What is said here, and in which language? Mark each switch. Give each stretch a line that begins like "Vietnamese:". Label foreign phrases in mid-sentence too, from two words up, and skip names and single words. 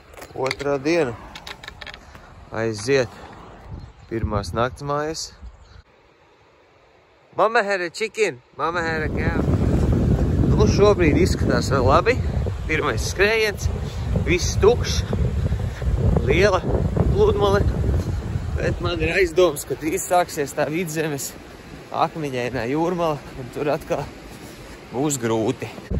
Latvian: Otrā diena. Aiziet. Pirmās nakts mājas.
English: Mama had a chicken. Mama had a cow.
Latvian: Nu, šobrīd izskatās vēl labi. Pirmais skrējiens. Viss tukšs. Liela pludmale. Bet man ir aizdoms, ka drīz sāksies tā vidzemes akmeņainā jūrmala, un tur atkal būs grūti.